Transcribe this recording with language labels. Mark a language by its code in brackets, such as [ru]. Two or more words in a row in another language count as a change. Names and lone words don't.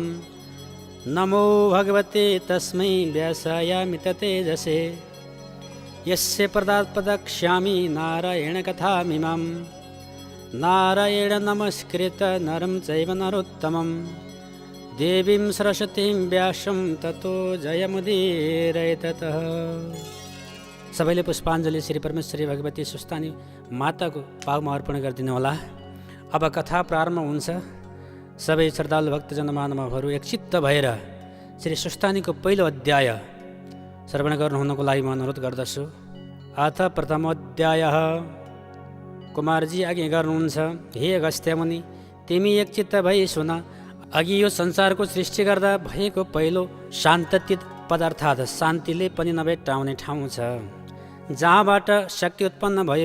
[sa] नमो भगवते तस्मै व्यासायामित तेजसे यस्य पदात्पदक्ष्यामि नारायणकथामिमां नारायण नमस्कृत नरं चैव नरोत्तमं देवीं सरस्वतीं व्यासं ततो जयमुदीरयेततः। [ne] सबैले पुष्पाञ्जली श्री परमेश्वरी भगवती स्वस्थानी माताको पाउमा अर्पण गरिदिनु होला। अब कथा प्रारम्भ हुन्छ। सबै श्रद्धालु भक्तजन महानुभावहरू एकचित्त भएर श्री स्वस्थानीको पहिलो अध्याय श्रवण गर्नुहुनको लागि म अनुरोध गर्दछु। [sa] अथ प्रथमोऽध्यायः। [ne] कुमारजी आज्ञा गर्नुहुन्छ, हे अगस्त्य मुनि, तिमी एकचित्त भई सुन। अघि यो संसारको सृष्टि गर्दा भएको पहिलो शान्तचित पदार्थात शान्तिले पनि नभेट्टाउने ठाउँ छ, जहाँबाट शक्ति उत्पन्न भयो।